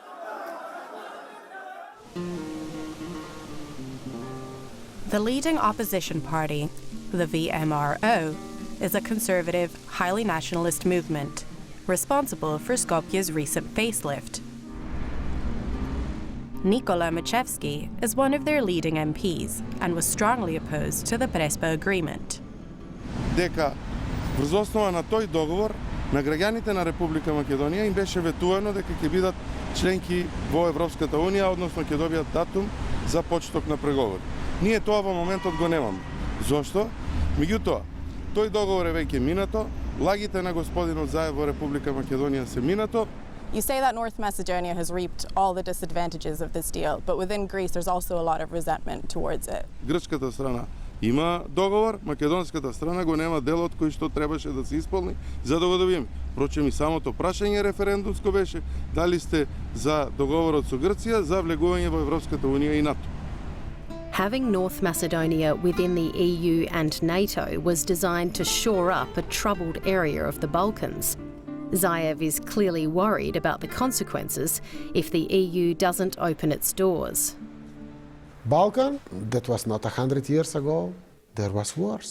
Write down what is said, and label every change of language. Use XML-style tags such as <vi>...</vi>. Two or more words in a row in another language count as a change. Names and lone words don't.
<en>The leading opposition party, the VMRO, is a conservative, highly nationalist movement, responsible for Skopje's recent facelift. Nikola Machevsky is one of their leading MPs and was strongly opposed to the Prespa agreement.</en> <mk>Дека врз основа на тој договор на граѓаните на Република Македонија им беше ветувано дека ќе бидат членки во Европската унија, односно ќе добијат датум за почеток на преговори. Ние тоа во моментот го немаме. Зошто? Меѓутоа, тој договор е веќе минато, лагите на господинот Заев во Република Македонија се минато.</mk> <en>You say that North Macedonia has reaped all the disadvantages of this deal, but within Greece there's also a lot of resentment towards it.</en> <mk>Грчката страна има договор, македонската страна го нема делот кој што требаше да се исполни за да го добиеме. Впрочем и самото прашање референдумско беше дали сте за договорот со Грција за влегување во Европската унија и НАТО.</mk> <en>Having North Macedonia within the EU and NATO was designed to shore up a troubled area of the Balkans. Zaev is clearly worried about the consequences if the EU doesn't open its doors. Balkan, that was not 100 years ago, there was wars.</en>